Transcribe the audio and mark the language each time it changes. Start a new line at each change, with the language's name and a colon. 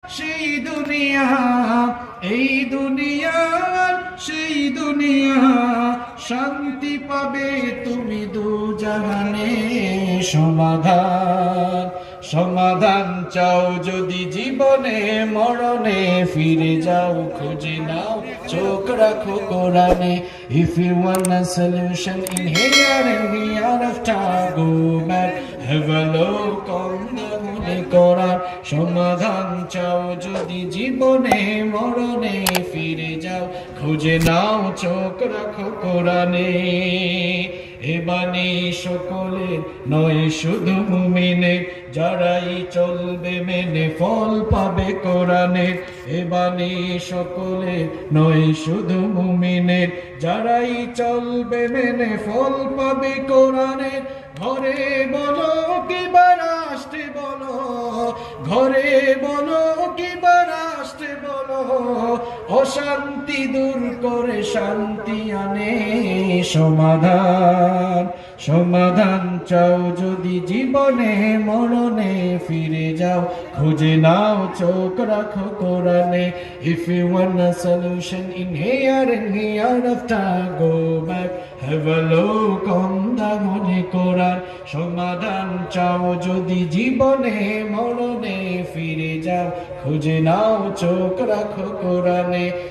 Bangla: সেই দুনিয়া, এই দুনিয়া, সেই দুনিয়া, শান্তি পাবে তুমি দু জাহানে। সমাধান, সমাধান চাও যদি জীবনে মরণে, ফিরে যাও খুঁজে নাও চোখ রাখো কোরআনে।
English: If you want a solution in here and here after, go back, have a look on the Holy Quran.
Bangla: সমাধান চাও যদি জীবনে মরণে, ফিরে যাও খুঁজে নাও চোখ রাখো কোরআনে। এ বাণী সকলের নয় শুধু মুমিনের, যারাই চলবে মেনে ফল পাবে কোরআনের। এ বাণী সকলের নয় শুধু মুমিনের, যারাই চলবে মেনে ফল পাবে কোরআনের। ঘরে বলো কিংবা রাষ্ট্রে বলো, ঘরে বলো কিংবা রাষ্ট্রে বলো, অশান্তি দূর করে শান্তি আনে। সমাধান, সমাধান চাও যদি জীবনে মরণে, ফিরে যাও খুঁজে নাও চোখ রাখো কোরআনে।
English: If you want a solution in here and hereafter, go back, have a look on the Holy Quran.
Bangla: সমাধান চাও যদি জীবনে মরণে, ফিরে যাও খুঁজে নাও চোখ রাখো কোরআনে।